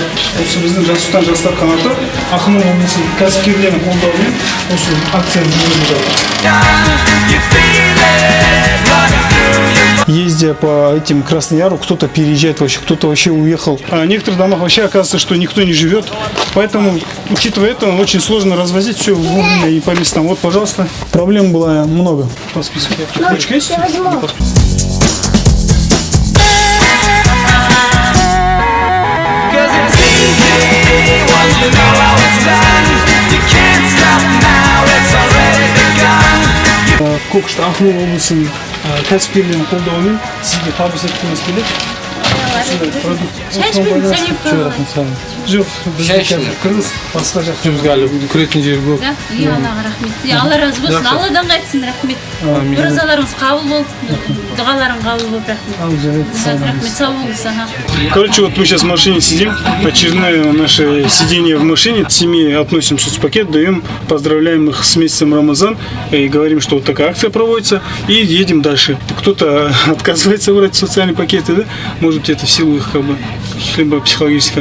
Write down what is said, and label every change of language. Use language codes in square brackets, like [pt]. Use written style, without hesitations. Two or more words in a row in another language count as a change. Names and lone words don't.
[kk] Осы біздің Жасұстан жастар қанаты Ақмола облысы кәсіпкерлерінің қолдауымен осы акцияны жүргізіп жатыр. [ru] Ездя по этим Краснояру, кто-то переезжает вообще, кто-то вообще уехал. А в некоторых домах вообще оказывается, что никто не живет. Поэтому, учитывая это, очень сложно развозить все вовремя и по местам. Вот, пожалуйста. Проблем было много. По списку. Ручка есть? Я возьму. [kk] Көкшетау Ақмола облысының кәсіпкерлерінің қолдауымен сізге табыс еткіміз келеді. Жоқ, бізде қырғыз басқа жақта. Жұмысқа әлі көретін жер көп. Аллаға рахмет. Алла разы болсын. Алладан қайтсын, рахмет. Оразаларыңыз қабыл болып, дұғаларың қабыл болып, рахмет. Рахмет, сау болыңыз. [ru] Вот мы сейчас в машине сидим. Очередное наше сидение в машине. Семье относим соцпакет, даем, поздравляем их с месяцем Рамазан и говорим, что вот такая акция проводится, и едем дальше. Кто-то отказывается брать социальные пакеты, да? Может быть, это в силу их либо психологических.